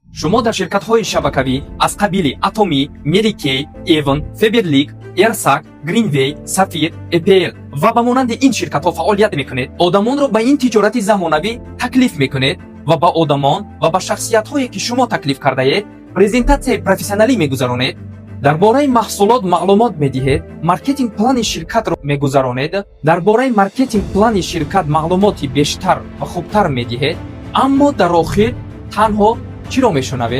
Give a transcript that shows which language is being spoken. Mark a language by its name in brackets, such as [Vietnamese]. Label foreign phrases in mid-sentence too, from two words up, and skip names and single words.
[Tajik] шумо дар ширкатҳои шабакавӣ аз қабили Atomy, Mary Kay, Avon, Faberlic, Ersak, Greenway, Sapphire, EPL ва ба монанди ин ширкатҳо фаъолият мекунед. Одамонро ба ин тиҷорати замонавӣ таклиф мекунед ва ба одамон ва ба шахсиятҳое ки шумо таклиф кардаед презентатсияи профессионалӣ мегузаронед. дар бораи маҳсулот маълумот медиҳед, маркетинг плани ширкатро мегузаронед, дар бораи маркетинг плани ширкат маълумоти бештар ва хубтар медиҳед, аммо дар охир танҳо чиро мешунавед?